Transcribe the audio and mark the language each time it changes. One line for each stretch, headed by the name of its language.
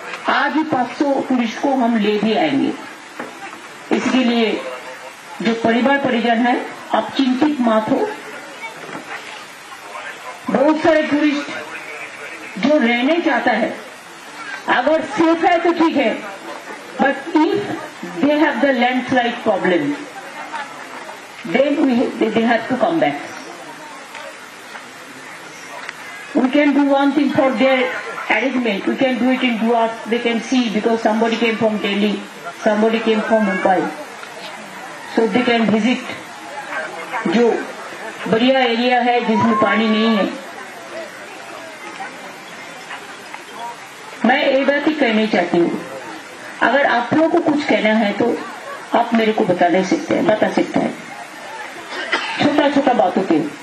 Hindi: आज ही 500 टूरिस्ट को हम ले भी आएंगे। इसके लिए जो परिवार परिजन है आप चिंतित मत हो। बहुत सारे टूरिस्ट जो रहने चाहता है, अगर सेफ है तो ठीक है, but if दे have
English: have the landslide problem, then they have to come back. We can do one thing for their arrangement. We can do it in 2 hours. They can see because somebody came from Delhi, somebody came from Mumbai. So they can visit
Hindi: जो बढ़िया area है जिसमें पानी नहीं है. मैं एक बात ही कहनी चाहती हूँ, अगर आप लोगों को कुछ कहना है तो आप मेरे को बता सकते हैं छोटा छोटा बातों पे.